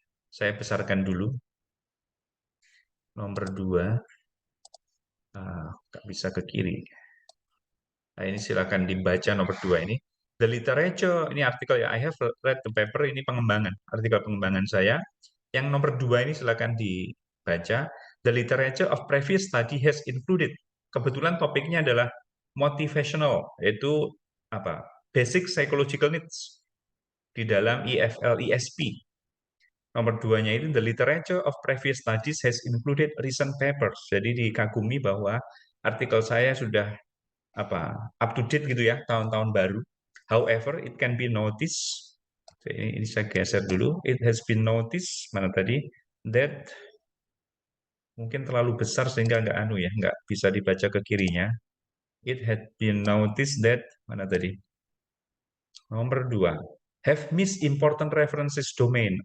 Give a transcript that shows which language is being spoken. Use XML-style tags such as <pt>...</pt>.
<id>Saya besarkan dulu. Nomor 2. Nggak bisa ke kiri. Nah, ini silakan dibaca nomor 2 ini.</id> <en>The literature,</en> <id>ini artikel ya,</id> <en>I have read the paper,</en> <id>ini pengembangan, artikel pengembangan saya. Yang nomor 2 ini silakan dibaca.</id> <en>The literature of previous study has included.</en> <id>Kebetulan topiknya adalah motivational, yaitu apa?</id> <en>Basic psychological needs</en> <id>di dalam</id> <en>EFL ESP.</en> <id>Nomor 2-nya itu</id> <en>the literature of previous studies has included recent papers.</en> <id>Jadi dikagumi bahwa artikel saya sudah up to date gitu ya, tahun-tahun baru.</id> <en>However, it can be noticed.</en> <id>Ini saya geser dulu.</id> <en>It has been noticed</en> <id>mana tadi that mungkin terlalu besar sehingga nggak bisa dibaca ke kirinya.</id> <en>It had been noticed that</en> <id>mana tadi nomor 2</id> <en>have missed important references domain.</en>